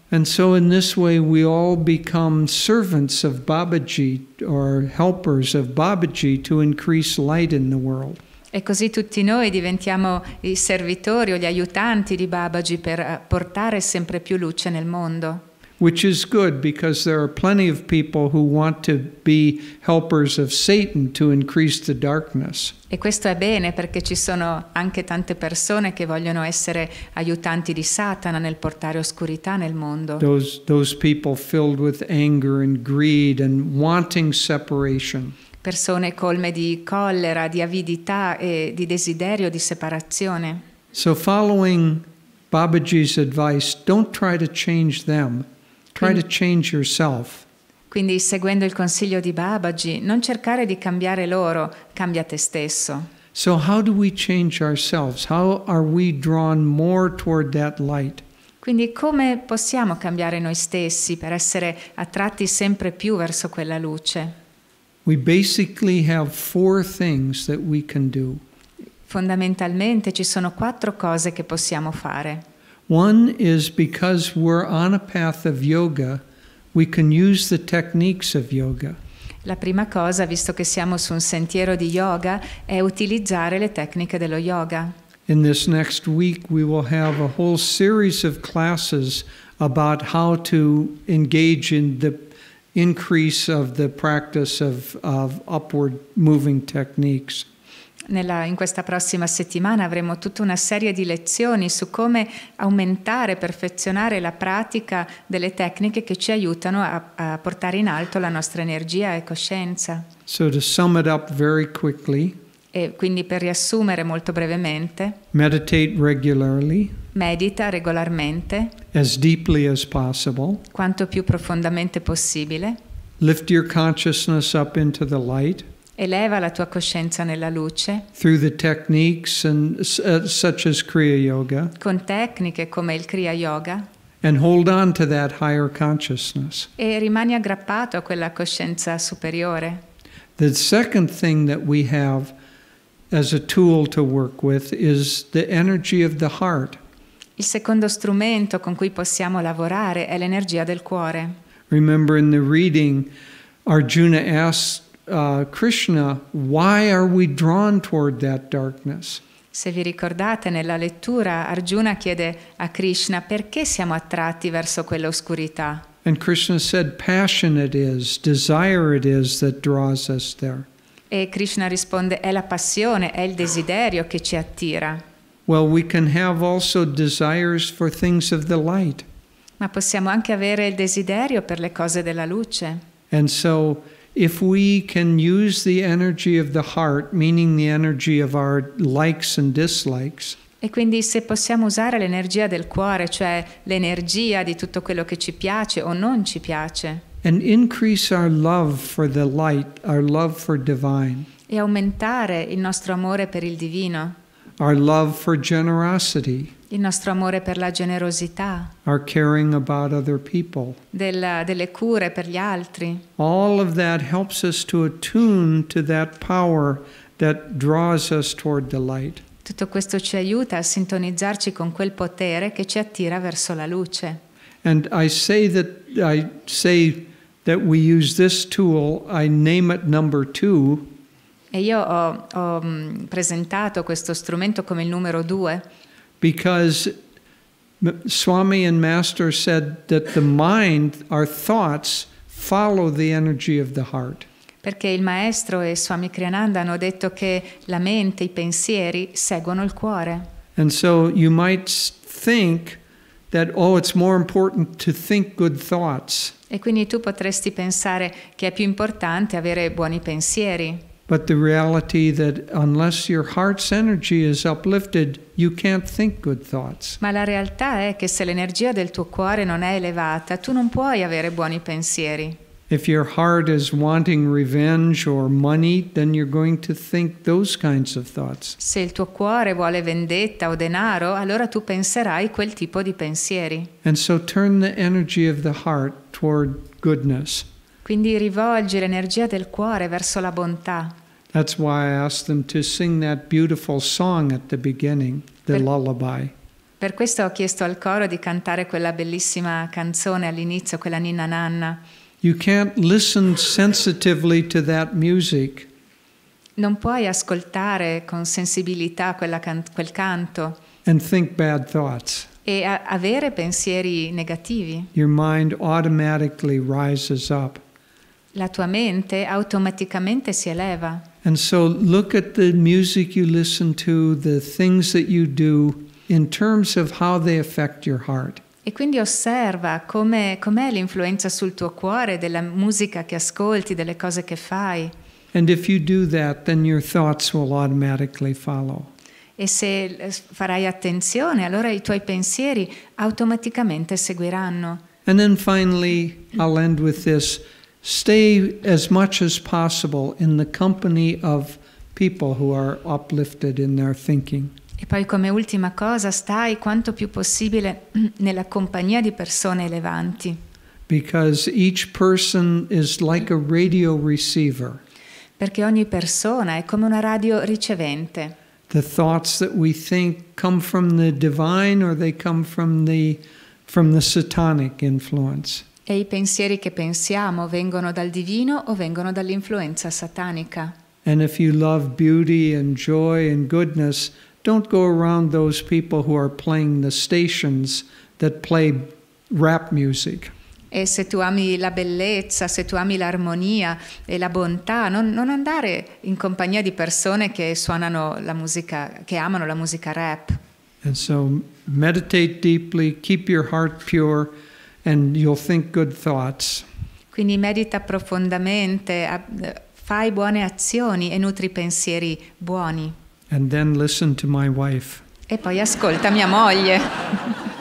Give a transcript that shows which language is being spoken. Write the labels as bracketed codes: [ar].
[en] And so in this way we all become servants of Babaji or helpers of Babaji to increase light in the world. [it] E così tutti noi diventiamo i servitori o gli aiutanti di Babaji per portare sempre più luce nel mondo. [en] Which is good because there are plenty of people who want to be helpers of Satan to increase the darkness. [it] E questo è bene perché ci sono anche tante persone che vogliono essere aiutanti di Satana nel portare oscurità nel mondo. [en] Those people filled with anger and greed and wanting separation. [it] Persone colme di collera, di avidità e di desiderio di separazione. [en] So following Babaji's advice, don't try to change them. Try to change yourself. [it] Quindi, seguendo il consiglio di Babaji, non cercare di cambiare loro, cambia te stesso. [en] So how do we change ourselves? How are we drawn more toward that light? [it] Quindi come possiamo cambiare noi stessi per essere attratti sempre più verso quella luce? [en] We basically have 4 things that we can do. [it] Fondamentalmente ci sono 4 cose che possiamo fare. [en] One is because we're on a path of yoga, we can use the techniques of yoga. [it] La prima cosa, visto che siamo su un sentiero di yoga, è utilizzare le tecniche dello yoga. [en] In this next week, we will have a whole series of classes about how to engage in the increase of the practice of upward moving techniques. [it] In questa prossima settimana avremo tutta una serie di lezioni su come aumentare, perfezionare la pratica delle tecniche che ci aiutano a portare in alto la nostra energia e coscienza. [en] So to sum it up very quickly, [it] E quindi per riassumere molto brevemente, [en] meditate regularly, [it] medita regolarmente, [en] as deeply as possible, [it] quanto più profondamente possibile, [en] lift your consciousness up into the light, [it] eleva la tua coscienza nella luce, [en] through the techniques such as Kriya Yoga, [it] con tecniche come il Kriya Yoga, [en] and hold on to that higher consciousness. [it] e rimani aggrappato a quella coscienza superiore. [en] The second thing that we have as a tool to work with is the energy of the heart. [it] Il secondo strumento con cui possiamo lavorare è l'energia del cuore. [en] Remember in the reading, Arjuna asked Krishna, why are we drawn toward that darkness? [it] Se vi ricordate, nella lettura Arjuna chiede a Krishna perché siamo attratti verso quell'oscurità. [en] And Krishna said, passion it is, desire it is that draws us there. [it] E Krishna risponde, è la passione, è il desiderio che ci attira. [en] Well, we can have also desires for things of the light. [it] Ma possiamo anche avere il desiderio per le cose della luce. [en] And so if we can use the energy of the heart, meaning the energy of our likes and dislikes, [it] E quindi se possiamo usare l'energia del cuore, cioè l'energia di tutto quello che ci piace o non ci piace, [en] and increase our love for the light, our love for divine, [it] e aumentare il nostro amore per il divino, [en] our love for generosity, [it] il nostro amore per la generosità, [en] our caring about other people. [it] delle cure per gli altri. [en] All of that helps us to attune to that power that draws us toward the light. [it] Tutto questo ci aiuta a sintonizzarci con quel potere che ci attira verso la luce. [en] And I say that we use this tool, I name it number 2, [it] E io ho presentato questo strumento come il numero 2, [en] because Swami and Master said that the mind, our thoughts, follow the energy of the heart. [it] perché il maestro e Swami Kriyananda hanno detto che la mente, i pensieri seguono il cuore. [en] And so you might think that, oh, it's more important to think good thoughts. [it] E quindi tu potresti pensare che è più importante avere buoni pensieri. [en] But the reality that unless your heart's energy is uplifted, you can't think good thoughts. [it] Ma la realtà è che se l'energia del tuo cuore non è elevata, tu non puoi avere buoni pensieri. [en] If your heart is wanting revenge or money, then you're going to think those kinds of thoughts. [it] Se il tuo cuore vuole vendetta o denaro, allora tu penserai quel tipo di pensieri. [en] And so turn the energy of the heart toward goodness. [it] Quindi rivolgi l'energia del cuore verso la bontà. [en] That's why I asked them to sing that beautiful song at the beginning, the lullaby. [it] Per questo ho chiesto al coro di cantare quella bellissima canzone all'inizio, quella ninna nanna. [en] You can't listen sensitively to that music [it] Non puoi ascoltare con sensibilità quel canto [en] and think bad thoughts. [it] e avere pensieri negativi. [en] Your mind automatically rises up. [it] La tua mente automaticamente si eleva. [en] And so look at the music you listen to, the things that you do, in terms of how they affect your heart. [it] E quindi osserva com'è l'influenza sul tuo cuore della musica che ascolti, delle cose che fai. [en] And if you do that, then your thoughts will automatically follow. [it] E se farai attenzione, allora i tuoi pensieri automaticamente seguiranno. [en] And then finally, I'll end with this. Stay as much as possible in the company of people who are uplifted in their thinking. [it] E poi come ultima cosa, stai quanto più possibile nella compagnia di persone elevanti. [en] Because each person is like a radio receiver. [it] Perché ogni persona è come una radio ricevente. [en] The thoughts that we think come from the divine or they come from the satanic influence. [it] E i pensieri che pensiamo vengono dal divino o vengono dall'influenza satanica. [en] And if you love beauty and joy and goodness, don't go around those people who are playing the stations that play rap music. [it] E se tu ami la bellezza, se tu ami l'armonia e la bontà, non andare in compagnia di persone che suonano la musica, che amano la musica rap. [en] And so meditate deeply, keep your heart pure, and you'll think good thoughts. [it] Quindi medita profondamente, fai buone azioni e nutri pensieri buoni. [en] And then listen to my wife. [it] E poi ascolta mia moglie.